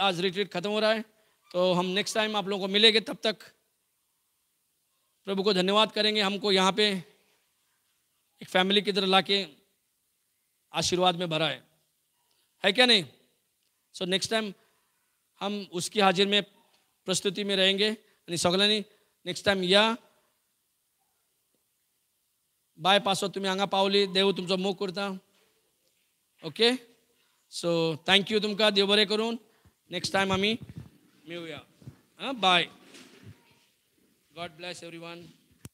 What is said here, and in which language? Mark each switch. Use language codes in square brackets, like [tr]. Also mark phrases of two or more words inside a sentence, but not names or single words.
[hi] आज रिट्रीट खत्म हो रहा है, तो हम [en] next time [hi] आप लोगों को मिलेंगे. तब तक प्रभु को धन्यवाद करेंगे. हमको यहाँ पे एक फैमिली की तरह लाके आशीर्वाद में भरा है क्या नहीं? सो [en] next time [hi] हम उसकी हाजिर में, प्रस्तुति में रहेंगे. [kok] आणि सगळ्यांनी [en] next time [kok] या. बाय पासो तुम्ही हांगा पावली, देव तुमचो मोग करता. ओके. सो [en] thank you [kok] तुमकां. देव बरें करून. [en] next time [mr] आम्ही मेळुया. [en] Bye. God bless everyone.